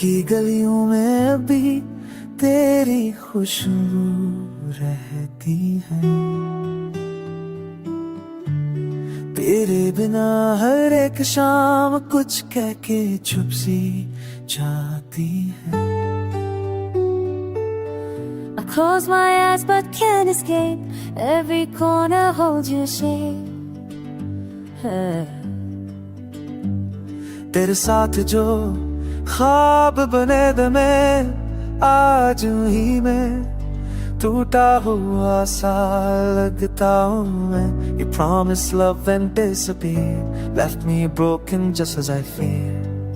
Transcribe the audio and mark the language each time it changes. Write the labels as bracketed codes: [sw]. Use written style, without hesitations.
[hi] गलियों में अभी तेरी खुशबू रहती है। तेरे बिना हर एक शाम कुछ कह के चुप सी जाती है। [en] I close my eyes but can't escape, every corner holds your shape. [hi] तेरे साथ जो ख्वाब बने द में आज ही मैं टूटा हुआ सा लगता हूँ मैं। [en] You promised love and disappeared, left me broken just as I feared.